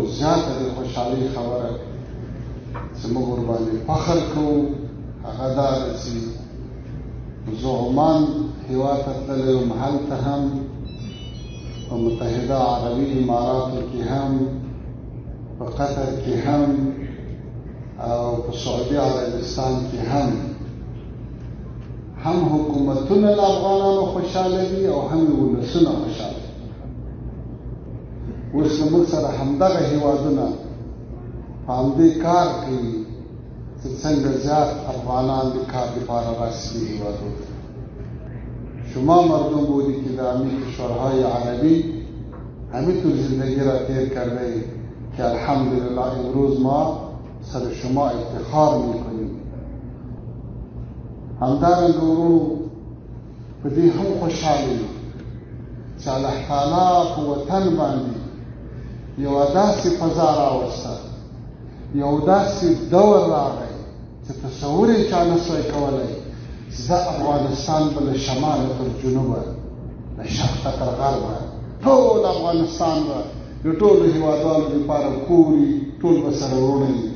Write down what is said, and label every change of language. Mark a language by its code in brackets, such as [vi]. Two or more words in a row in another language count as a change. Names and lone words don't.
[ps] زیاته د خوشحالۍ خبره چې موږ ورباندې فخر کوو هغه دا ده چې زه عمان هېواد ته تللی وم، هلته هم په متحده عربي اماراتو کې هم، په قطر کې هم، او په سعودي عربستان کې هم حکومتونه له افغانانو خوشحاله دي او هم یې ولسونه خوشحاله دي. اوس زموږ سره همدغه هېوادونه په همدې کار کوي چې څنګه زیاد افغانان د کار لپاره راسي دې هېوادو ته. [fa] شما مردم بودی که در همین کشورهای عربی همینطور زندگی را طی کرده که الحمدلله امروز ما سر شما افتخار میکنیم. [ps] همدارنګه ورونو په دې هم خوشحاله یو چې الله تعالی په وطن باندې یوه داسې فضا راوسته، یو داسې دور راغی چې تصور یې چا نه سوی کولی چې دا افغانستان به له شماله تر جنوبه، له شرقه تر غربه، ټول افغانستان به د ټولو هېوادوالو لپاره کوري، ټول به سره وروڼه وي.